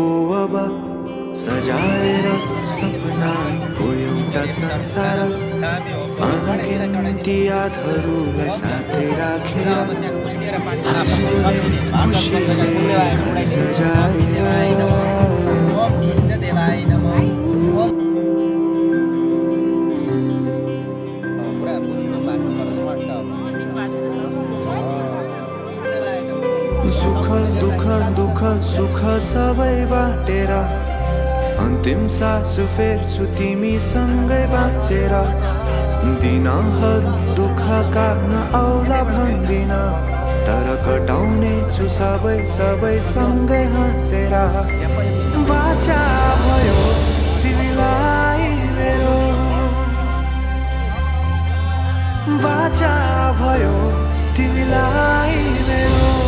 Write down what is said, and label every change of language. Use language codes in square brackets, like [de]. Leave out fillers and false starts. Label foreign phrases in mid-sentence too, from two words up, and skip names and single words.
[ne] अब सजाएर सपनाको एउटा संसार अनगिन्ती यादहरूलाई साथै राखेर हाँसोले खुसीले घर सजाएर [sa] ओम इष्ट देवाय नमः [ne] ओम पुरा बुझ्नु बाटो सुख दुःख दुःख सुख सबै बाटेर अन्तिम सास फेर्छु तिमीसँगै बाँचेर दिनहरू दुःखका नआउला भन्दिन तर कटाउने छु सबै सबै सँगै हाँसेर बाचा भयो तिमीलाई मेरो बाचा भयो तिमीलाई मेरो